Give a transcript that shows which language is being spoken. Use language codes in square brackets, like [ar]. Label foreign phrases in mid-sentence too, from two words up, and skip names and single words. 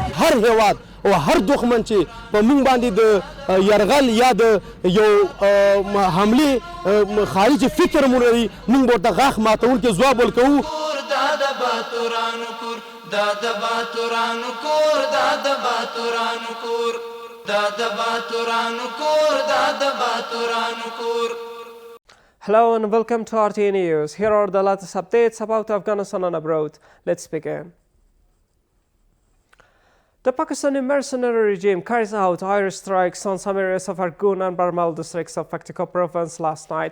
[ps] هر هیواد او هر دښمن چې په موږ باندې د یرغل یا د یو حمله خارجي فکر مو لري موږ ورته غاښ ماتونکي ځواب ورکوو. داد باتورانو کور داد باتورانو کور داد باتورانو کور داد باتورانو کور داد باتورانو کور. [en] Hello and welcome to RTA News. Here are the latest updates about Afghanistan and abroad. Let's begin. The Pakistani mercenary regime carries out air strikes on some areas of Argun and Barmal districts of Paktika province last night.